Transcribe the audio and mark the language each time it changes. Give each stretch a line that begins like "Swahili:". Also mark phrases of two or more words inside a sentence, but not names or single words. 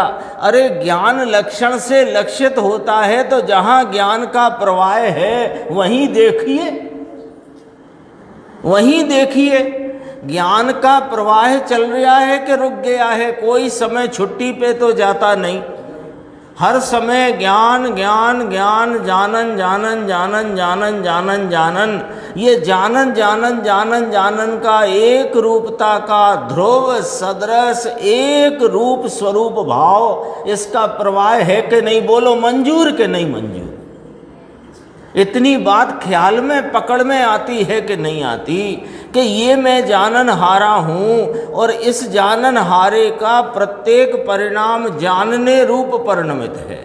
Hindi: अरे ज्ञान लक्षण से लक्षित होता है तो जहाँ ज्ञान का प्रवाह है वहीं देखिए, वहीं देखिए। ज्ञान का प्रवाह चल रहा है कि रुक गया है? कोई समय छुट्टी पे तो जाता नहीं, हर समय ज्ञान ज्ञान ज्ञान, जानन जानन जानन जानन जानन जानन। ये जानन जानन जानन जानन का एक रूपता का ध्रुव सदृश एक रूप स्वरूप भाव, इसका प्रवाह है कि नहीं? बोलो मंजूर कि नहीं मंजूर? इतनी बात ख्याल में पकड़ में आती है कि नहीं आती कि ये मैं जानन हारा हूँ और इस जानन हारे का प्रत्येक परिणाम जानने रूप परिणमित है।